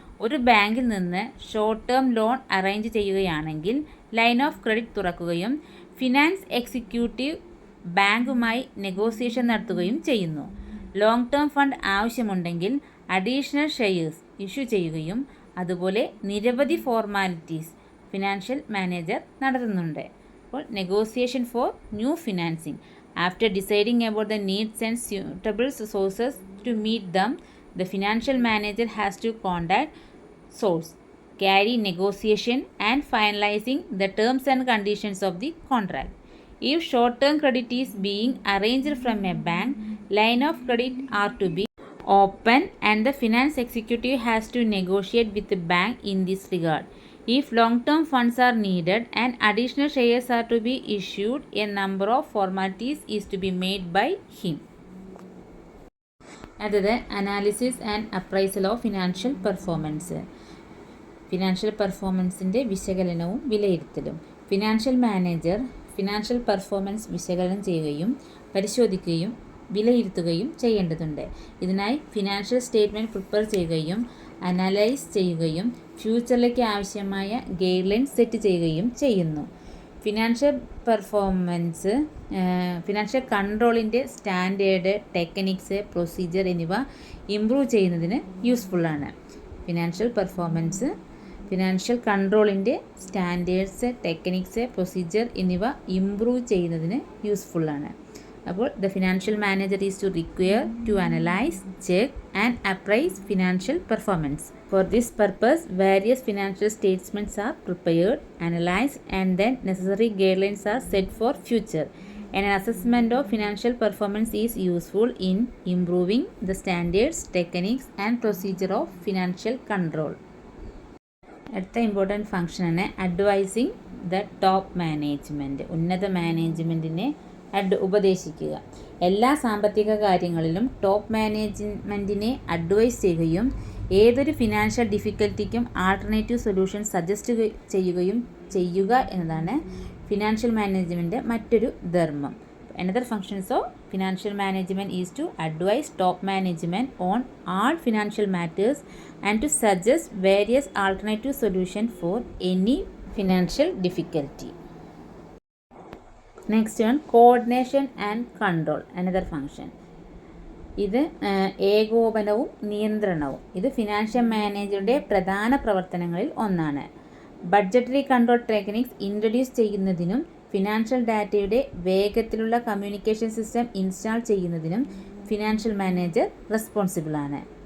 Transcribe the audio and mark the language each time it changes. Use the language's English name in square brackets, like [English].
[Malayalam] ഒരു ബാങ്കിൽ നിന്ന് ഷോർട്ട് ടേം ലോൺ അറേഞ്ച് ചെയ്യുകയാണെങ്കിൽ ലൈൻ ഓഫ് ക്രെഡിറ്റ് തുറക്കുകയും ഫിനാൻസ് എക്സിക്യൂട്ടീവ് ബാങ്കുമായി നെഗോസിയേഷൻ നടത്തുകയും ചെയ്യുന്നു. ലോങ് ടേം ഫണ്ട് ആവശ്യമുണ്ടെങ്കിൽ അഡീഷണൽ ഷെയർസ് ഇഷ്യൂ ചെയ്യുകയും അതുപോലെ നിരവധി ഫോർമാലിറ്റീസ് ഫിനാൻഷ്യൽ മാനേജർ നടത്തുന്നുണ്ട്. [English] അപ്പോൾ negotiation for new financing. After deciding about the needs and suitable sources to meet them, the financial manager has to contact source, carry negotiation and finalizing the terms and conditions of the contract. If short-term credit is being arranged from a bank, line of credit are to be open and the finance executive has to negotiate with the bank in this regard. If long-term funds are needed and additional shares are to be issued, a number of formalities is to be made by him. [Malayalam] അടുത്തത് [English] Analysis and appraisal of financial performance. [Malayalam] Financial പെർഫോമൻസിൻ്റെ വിശകലനവും വിലയിരുത്തലും. Financial manager financial performance വിശകലനം ചെയ്യുകയും പരിശോധിക്കുകയും വിലയിരുത്തുകയും ചെയ്യേണ്ടതുണ്ട്. ഇതിനായി financial statement prepare ചെയ്യുകയും അനലൈസ് ചെയ്യുകയും ഫ്യൂച്ചറിലേക്ക് ആവശ്യമായ ഗൈഡ് ലൈൻ സെറ്റ് ചെയ്യുകയും ചെയ്യുന്നു. Financial performance financial കൺട്രോളിൻ്റെ standard, techniques, procedure എന്നിവ ഇംപ്രൂവ് ചെയ്യുന്നതിന് യൂസ്ഫുള്ളാണ്. Financial performance financial കൺട്രോളിൻ്റെ standards, techniques, procedure എന്നിവ ഇംപ്രൂവ് ചെയ്യുന്നതിന് യൂസ്ഫുള്ളാണ്. [English] അപ്പോൾ the financial manager is to require to analyse, check and appraise financial performance. For this purpose, various financial statements are prepared, analyzed, and then necessary guidelines are set for future. An assessment of financial performance is useful in improving the standards, techniques, and procedure of financial control. അടുത്ത important ഫംഗ്ഷനാണ് advising the top management. [Malayalam] ഉന്നത മാനേജ്മെൻറ്റിനെ ഉപദേശിക്കുക. എല്ലാ സാമ്പത്തിക കാര്യങ്ങളിലും top മാനേജ്മെൻറ്റിനെ advice ചെയ്യുകയും ഏതൊരു financial ഡിഫിക്കൽറ്റിക്കും alternative solution suggest ചെയ്യുക എന്നതാണ് ഫിനാൻഷ്യൽ മാനേജ്മെൻറ്റ് മറ്റൊരു ധർമ്മം. [English] Another functions of financial management is to advise top management on all financial matters and to suggest various alternative solutions for any financial difficulty. Next one, coordination and control. Another function. [Malayalam] ഇത് ഏകോപനവും നിയന്ത്രണവും. ഇത് financial മാനേജറുടെ പ്രധാന പ്രവർത്തനങ്ങളിൽ ഒന്നാണ്. Budgetary control techniques introduce ചെയ്യുന്നതിനും financial ഡാറ്റയുടെ വേഗത്തിലുള്ള കമ്മ്യൂണിക്കേഷൻ സിസ്റ്റം ഇൻസ്റ്റാൾ ചെയ്യുന്നതിനും ഫിനാൻഷ്യൽ മാനേജർ റെസ്പോൺസിബിളാണ്.